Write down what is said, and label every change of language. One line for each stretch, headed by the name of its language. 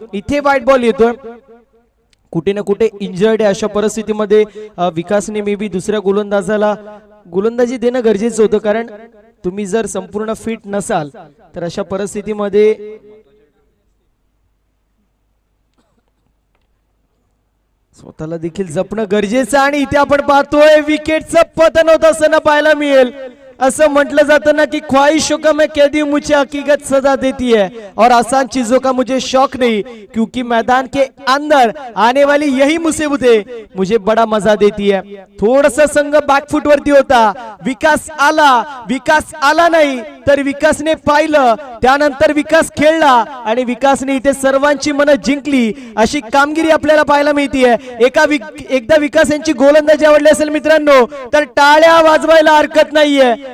Marathi: इथे white ball येतोय, कुठे ना कुठे इंजर्ड आहे. अशा परिस्थितीमध्ये विकासने मे बी दुसऱ्या गोलंदाजाला गोलंदाजी देणं गरजेचं होतं, कारण तुम्ही जर संपूर्ण फिट नसाल तर अशा परिस्थितीमध्ये स्वतःला देखील जपणं गरजेचं. आणि इथे आपण पाहतोय विकेटचं पतन होत असताना पाहायला मिळेल. असं म्हटलं जातं ना
Hindi: कि ख्वाहिशों का मैं कैदी हूं, मुझे हकीकत सजा देती है, और आसान चीजों का मुझे शौक नहीं, क्योंकि मैदान के अंदर आने वाली यही मुसीबतें मुझे बड़ा मजा देती है.
Marathi: थोडासा संघ बॅकफुट वरती होता, विकास आला नाही तर विकासने पाहिलं, त्यानंतर विकास खेळला आणि विकासने इथे सर्वांची मनं जिंकली अशी कामगिरी आपल्याला पाहायला मिळतीये. एकदा विकास यांची गोलंदाजी आवडली असेल मित्रांनो तर टाळ्या वाजवायला हरकत नाहीये.